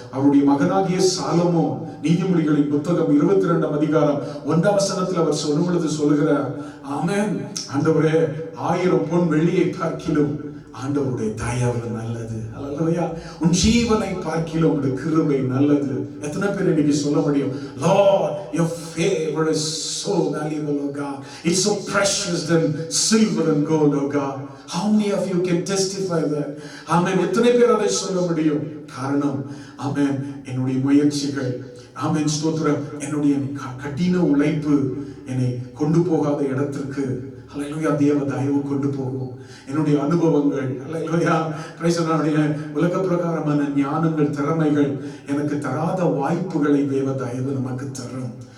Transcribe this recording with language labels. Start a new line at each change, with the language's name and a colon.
Tamil: அவருடைய மகனாகிய சாலமோ நீதிமொழிகளின் புத்தகம் 22ஆம் அதிகாரம் 1ஆம் வசனத்தில் அவர் சொல்லும் பொழுது சொல்லுகிறார், ஆமென், ஆண்டவரே 1000 பொன் வெள்ளியை பார்க்கிலும் ஆண்டவருடைய தயவு நல்லது. அல்லேலூயா. உன் ஜீவனை பார்க்கிலும் உடைய கிருபை நல்லது. எத்தனை பேர் இன்னைக்கு சொல்ல முடியும்,
English: Lord, your favor is so valuable, oh God. It's so precious than silver and gold, oh God. How many of you can testify that?
Tamil: ஆமென். எத்தனை பேர் அதை சொல்ல முடியும்? காரணம், ஆமென், என்னுடைய முயற்சிகள், ஆமென், ஸ்தோத்திரம், என்னுடைய கடின உழைப்பு என்னை கொண்டு போகாத இடத்திற்கு அல்லேலூயா தேவ தயவு கொண்டு போகும். என்னுடைய அனுபவங்கள், அல்லேலூயா, உலக பிரகாரமான ஞானங்கள், திறமைகள் எனக்கு தராத வாய்ப்புகளை தேவ தயவு நமக்கு தரும்.